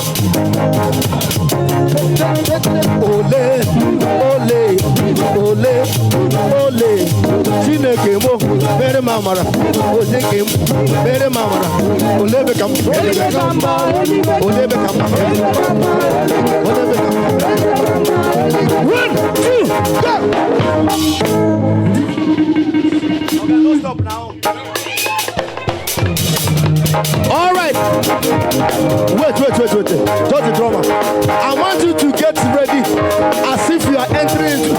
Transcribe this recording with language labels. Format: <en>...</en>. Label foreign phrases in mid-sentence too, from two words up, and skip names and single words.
<ig>Ole, ole, ole. Chineke mo, mere mamara. Ozeke mo, mere mamara. Ole bekam, ole bekam, ole bekam, ole bekam.</ig> <en>1, 2, go. Okay, don't stop now. All right. Wait. Just the drummer. I want you to get ready as if you are entering into.</en>